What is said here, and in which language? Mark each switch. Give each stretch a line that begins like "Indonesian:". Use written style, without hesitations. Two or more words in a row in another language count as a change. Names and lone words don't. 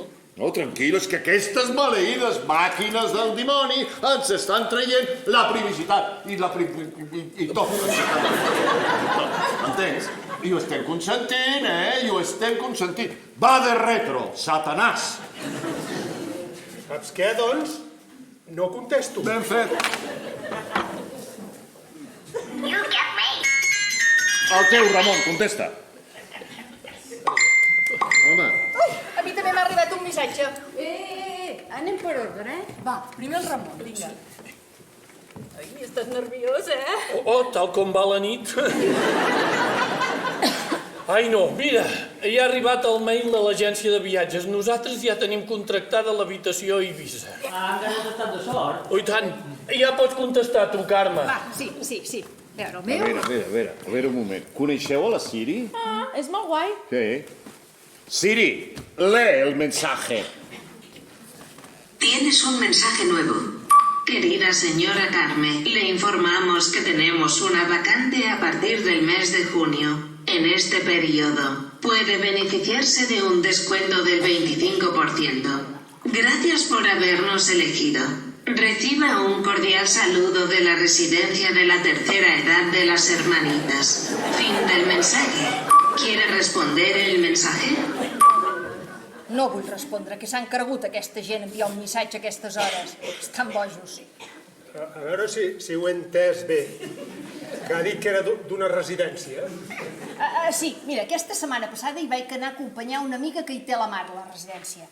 Catalan: No, tranquil, és que aquestes maleïdes màquines del dimoni ens estan traient la privacitat i tot. Entens? I ho estem consentint, I ho estem consentint. Va de retro, Satanàs. Saps què, doncs? No contesto. Ben fet.
English: You get me.
Catalan: El teu, Ramon, contesta. Home. Ui, a mi també m'ha arribat un missatge. Anem per ordre, Va, primer el Ramon, vinga. Ai, estàs nerviós, Tal com va la nit. Ai, no, mira, ja ha arribat el mail de l'agència de viatges. Nosaltres ja tenim contractada l'habitació a Eivissa. Encara no has estat de sort. Oh, i tant. Ja pots contestar, tu, Carme. Va, sí. A veure, el A meu... veure un moment. Coneixeu a la Siri? És molt guai. Sí. Siri,
Spanish: lee el mensaje. Tienes un mensaje nuevo. Querida señora Carme, le informamos que tenemos una vacante a partir del mes de junio. En este periodo, puede beneficiarse de un descuento del 25%. Gracias por habernos elegido. Reciba un cordial saludo de la residencia de la tercera edad de las hermanitas. Fin del mensaje. ¿Quiere responder el mensaje?
Catalan: No vull respondre, que s'han cregut aquesta gent enviar un missatge a aquestes hores. Estan bojos. A veure si ho he entès bé. Que ha dit que era d'una residència. Sí, mira, aquesta setmana passada hi vaig anar a acompanyar una amiga que hi té la mare a la residència.